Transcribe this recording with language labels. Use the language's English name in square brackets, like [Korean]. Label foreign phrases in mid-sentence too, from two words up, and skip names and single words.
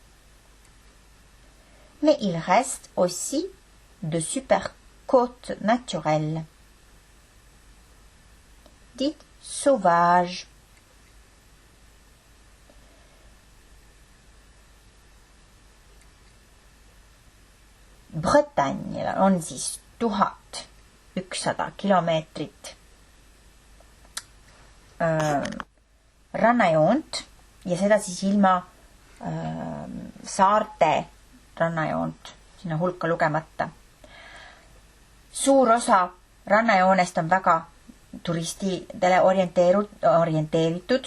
[French] Mais il reste aussi de super côtes naturelles, dites sauvages. [Estonian] Bretagne on siis 1100 kilomeetrit rannajoont ja seda siis ilma saarte rannajoont sinna hulka lugemata. Suur osa rannajoonest on väga turistidele orienteeritud.